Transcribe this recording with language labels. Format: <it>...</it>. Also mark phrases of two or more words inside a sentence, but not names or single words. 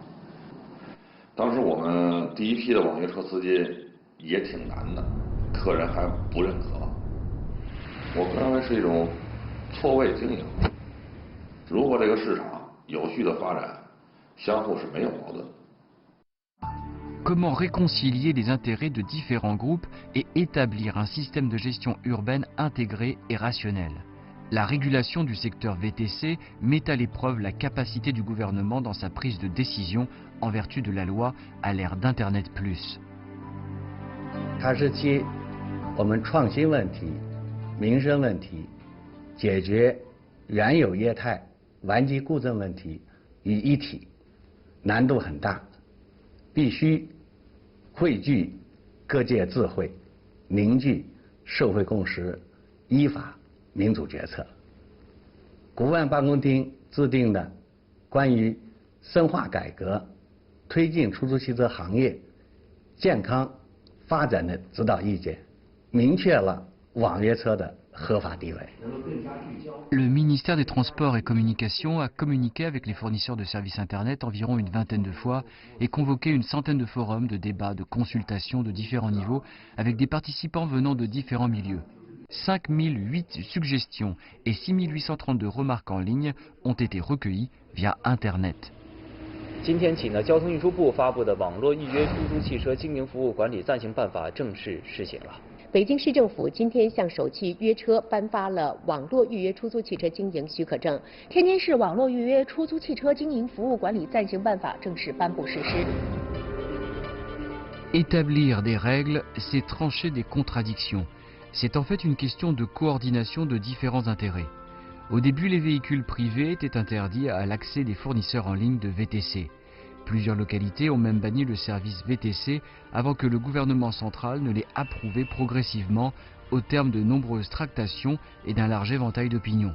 <zh>当时我们第一批的网约车司机也挺难的，客人还不认可。我个人认为是一种错位经营。如果这个市场有序的发展，相互是没有矛盾。</zh> <fr>Comment réconcilier les intérêts de différents groupes et établir un système de gestion urbaine intégré et rationnel? La régulation du secteur VTC met à l'épreuve la capacité du gouvernement dans sa prise de décision en vertu de la loi à l'ère d'Internet Plus.</fr> <zh>它是集我们创新问题、民生问题、解决原有业态顽疾固症问题于一体，难度很大，必须汇聚各界智慧，凝聚社会共识，依法民主决策。国务院办公厅制定的关于深化改革、推进出租汽车行业健康发展的指导意见，明确了网约车的合法地位。</zh> <fr>Le ministère des Transports et Communications a communiqué avec les fournisseurs de services Internet environ une vingtaine de fois et convoqué une centaine de forums, de débats, de consultations de différents niveaux avec des participants venant de différents milieux. 5008 suggestions et 6832 remarques en ligne ont été recueillies via Internet.</fr> <zh>今天起呢，交通运输部发布的网络预约出租汽车经营服务管理暂行办法正式施行了。北京市政府今天向首汽约车颁发了网络预约出租汽车经营许可证。天津市网络预约出租汽车经营服务管理暂行办法正式颁布实施。</zh> <fr>Établir des règles, c'est trancher des contradictions. C'est en fait une question de coordination de différents intérêts. Au début, les véhicules privés étaient interdits à l'accès des fournisseurs en ligne de VTC. Plusieurs localités ont même banni le service VTC avant que le gouvernement central ne l'ait approuvé progressivement au terme de nombreuses tractations et d'un large éventail d'opinions.</fr>